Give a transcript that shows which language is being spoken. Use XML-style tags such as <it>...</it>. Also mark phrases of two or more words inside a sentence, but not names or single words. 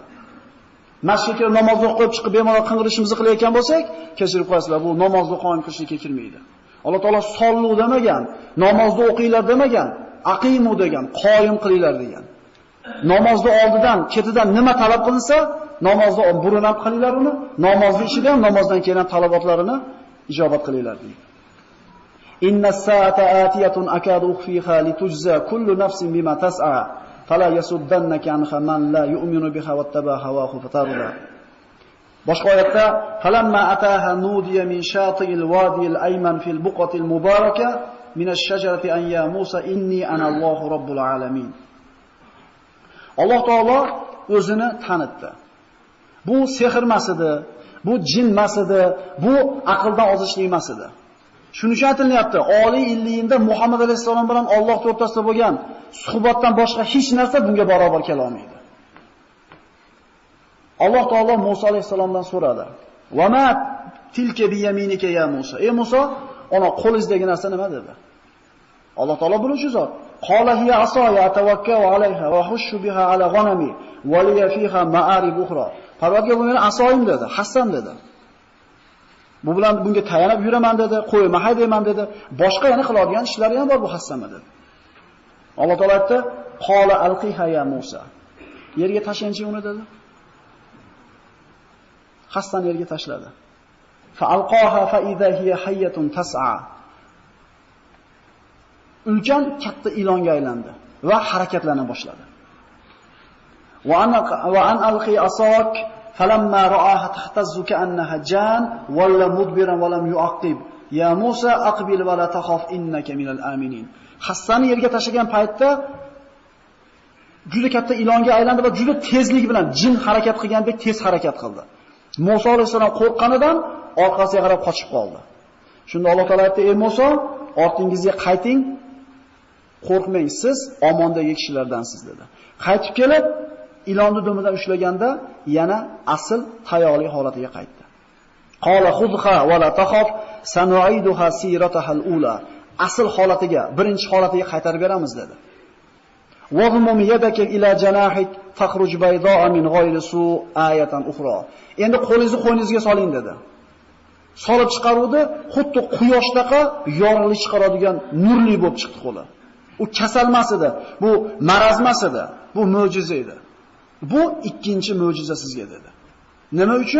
<uz>Masjidga namoz o'qib chiqib bemalol qing'irishimizni qilayotgan bo'lsak, kechirib qo'yasizlar, bu namozni qoyim qilishga kirmaydi. Alloh taolo sollu demagan, namozni o'qinglar demagan, aqimu degan, qoyim qilinglar degan. Namozni oldidan, ketidan nima talab qilinsa, namozni burun ham qilinglar uni, namozni ichida ham namozdan keyin talabotlarini ijobat qilinglar deydi.</uz> <ar>إن الساعة آتية أكاد أخفيها لتجزى كل نفس بما تسعى. فلا يصدنك عنها من لا يؤمن بها واتبع هواه فتردى.</ar> <uz>Boshqa oyatda</uz> <ar>فلما أتاها نودي من شاطئ الوادي الأيمن في البقعة المباركة من الشجرة أن يا موسى إني أنا الله رب العالمين.</ar> <uz>Alloh taolo o'zini tanitdi. Bu sehr emas edi, bu jin emas edi, bu aqldan ozishlik emas edi. Shuning uchun aytilyapti, oliy illiyinda Muhammad alayhisalom bilan Alloh o'rtasida bo'lgan suhbatdan boshqa hech narsa bunga barobar kela olmaydi. Alloh taolo Musa alayhisalomdan so'radi:</uz> <ar>"وما تلك بيمينك يا موسى?"</ar> <uz>Ey Musa, ona qo'lingizdagi narsa nima dedi? Alloh taolo biluvchi zot.</uz> <ar>قال هي عصاي أتوكأ عليها وأهش بها على غنمي ولي فيها مآرب أخرى.</ar> <uz>Parvardigor, bu meni asoyim dedi, hassam dedi. Bu bilan bunga tayanib yuraman dedi, qo'yma haydayman dedi. Boshqa yana qiladigan ishlari ham bor bu hassam dedi. Alloh taolo aytdi:</uz> <ar>"قال ألقها يا موسى."</ar> <uz>Yerga tashlanchi uni dedi. Hassan yerga tashladi.</uz> <ar>فألقاها فإذا هي حية تسعى.</ar> <uz>Ulkan katta ilonga aylandi va harakatlana boshladi.</uz> <ar>وأن ألق عصاك فلما رآها تهتز كأنها جان ولى مدبرا ولم يعقب. يا موسى أقبل ولا تخف إنك من الآمنين.</ar> <uz>Hassani yerga tashlagan paytda juda katta ilonga aylandi va juda tezlik bilan jin harakat qilgandek tez harakat qildi. Musa alayhisalom qo'rqqanidan orqasiga qarab qochib qoldi. Shunda Alloh taolay aytdi: "Ey Musa, ortingizga qayting. Qo'rqmang, siz omondagi kishilardansiz" dedi. Qaytib kelib, ilonni dumidan ushlaganda yana asl tayoqli holatiga qaytdi.</uz> <ar>قال خذها ولا تخف سنعيدها سيرتها الأولى.</ar> <uz>Asl holatiga, birinchi holatiga qaytarib beramiz dedi.</uz> <ar>واضمم يدك إلى جناحك تخرج بيضاء من غير سوء آية أخرى.</ar> <uz>Endi qo'lingizni qo'yningizga soling dedi. Solib chiqaruvdi, xuddi quyoshdaqa yorug'lik chiqaradigan nurli bo'lib chiqdi qo'li. U kasalmas edi, bu marazmas edi, bu mo'jiza edi. Bu ikkinchi mo'jiza sizga dedi. Nima uchun?</uz>